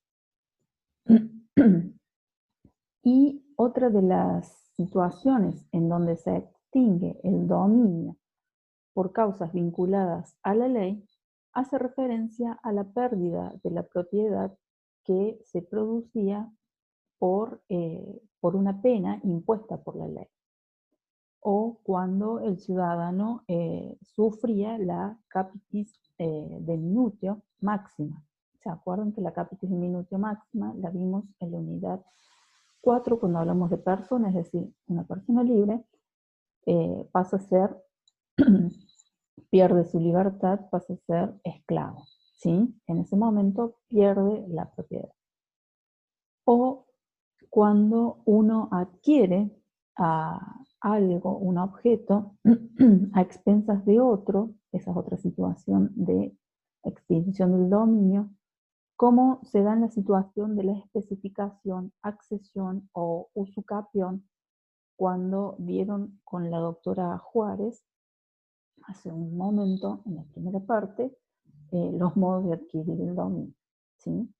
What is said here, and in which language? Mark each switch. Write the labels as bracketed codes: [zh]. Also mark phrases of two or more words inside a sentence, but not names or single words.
[es] Y otra de las situaciones en donde se extingue el dominio por causas vinculadas a la ley hace referencia a la pérdida de la propiedad que se producía por una pena impuesta por la ley, o cuando el ciudadano sufría la [la] capitis diminutio máxima. [es] ¿Se acuerdan que la [la] capitis diminutio máxima [es] la vimos en la unidad 4 cuando hablamos de persona, es decir, una persona libre pasa a ser, pierde su libertad, pasa a ser esclavo, ¿sí? En ese momento pierde la propiedad. O cuando uno adquiere algo, un objeto, a expensas de otro, esa es otra situación de extinción del dominio, como se da en la situación de la especificación, accesión o usucapión, cuando vieron con la doctora Juárez, hace un momento, en la primera parte, los modos de adquirir el dominio, ¿sí?